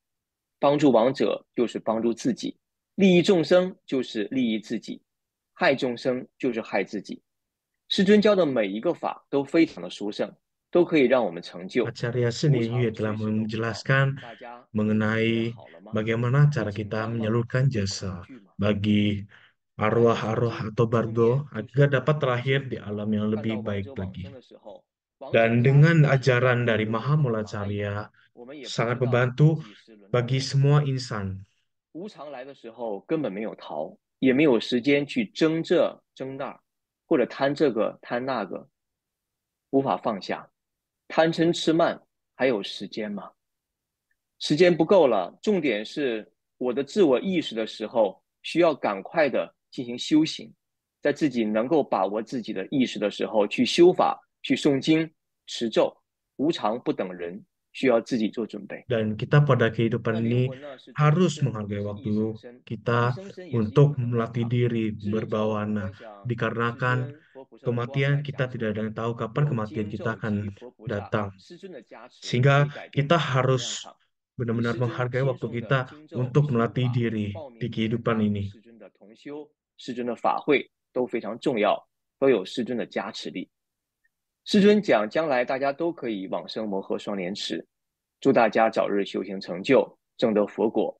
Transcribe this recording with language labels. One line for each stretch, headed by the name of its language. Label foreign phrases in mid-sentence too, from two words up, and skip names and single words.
Chinese: 帮助亡者就是帮助自己，利益众生就是利益自己，害众生就是害自己。师尊教的每一个法都非常的殊胜， 都可以让我们成就。
Indonesian: Acarya
Chinese: 无
Indonesian: Seni Yue
Chinese: 常
Indonesian: telah
Chinese: 随时都不到，
Indonesian: menjelaskan
Chinese: 大家都准备
Indonesian: mengenai
Chinese: 好了吗？
Indonesian: bagaimana
Chinese: 会
Indonesian: cara
Chinese: 紧
Indonesian: kita
Chinese: 张吗？
Indonesian: menyalurkan
Chinese: 会恐
Indonesian: jasa
Chinese: 惧吗？
Indonesian: bagi
Chinese: 来的曾
Indonesian: arwah-arwah
Chinese: 经
Indonesian: atau
Chinese: 出面
Indonesian: bardo
Chinese: 都是
Indonesian: agar
Chinese: 为了
Indonesian: dapat
Chinese: 帮
Indonesian: terlahir
Chinese: 助。
Indonesian: di alam yang
Chinese: 看到
Indonesian: lebih
Chinese: 亡
Indonesian: baik
Chinese: 者往生
Indonesian: lagi.
Chinese: 的时候，亡者
Indonesian: Dan
Chinese: 发自
Indonesian: dengan
Chinese: 内心的
Indonesian: ajaran dari
Chinese: 有着
Indonesian: Maha
Chinese: 无
Indonesian: Mula
Chinese: 常的意，
Indonesian: Carya
Chinese: 我们也不
Indonesian: sangat
Chinese: 知道
Indonesian: membantu
Chinese: 几时轮到
Indonesian: bagi
Chinese: 我们。
Indonesian: semua insan.
Chinese: 无常来的时候根本没有逃，也没有时间去争这争那，或者贪这个贪那个，无法放下。贪嗔痴慢还有时间吗？时间不够了，重点是我的自我意识的时候，需要赶快的进行修行，在自己能够把握自己的意识的时候，去修法，去诵经、持咒。无常不等人，需要自己做准备。
Indonesian: Dan kita pada kehidupan
Chinese: 那灵
Indonesian: ini
Chinese: 魂呢，是这个
Indonesian: harus
Chinese: 身体
Indonesian: menghargai
Chinese: 是一
Indonesian: waktu
Chinese: 生身，一
Indonesian: kita
Chinese: 生身也是有
Indonesian: untuk
Chinese: 可能的
Indonesian: melatih
Chinese: 哈。
Indonesian: diri
Chinese: 知咒，
Indonesian: berbawana.
Chinese: 观想世
Indonesian: Dikarenakan
Chinese: 尊、佛菩萨的光
Indonesian: kematian
Chinese: 来
Indonesian: kita
Chinese: 加持
Indonesian: tidak
Chinese: 我
Indonesian: ada
Chinese: 们，
Indonesian: yang tahu kapan
Chinese: 有
Indonesian: kematian
Chinese: 经
Indonesian: kita
Chinese: 咒及
Indonesian: akan
Chinese: 佛菩萨、
Indonesian: datang.
Chinese: 师尊的加持，可以
Indonesian: Sehingga
Chinese: 改变
Indonesian: kita
Chinese: 我们的能量
Indonesian: harus
Chinese: 场。以
Indonesian: benar-benar
Chinese: 师尊
Indonesian: menghargai
Chinese: 亲
Indonesian: waktu
Chinese: 送的
Indonesian: kita
Chinese: 经咒、
Indonesian: untuk
Chinese: 修
Indonesian: melatih
Chinese: 法、
Indonesian: diri
Chinese: 报
Indonesian: di
Chinese: 名参
Indonesian: kehidupan
Chinese: 加
Indonesian: ini.
Chinese: 师尊的同修、师尊的法会都非常重要，都有师尊的加持力。师尊讲，将来大家都可以往生摩诃双莲池，祝大家早日修行成就，证得佛果。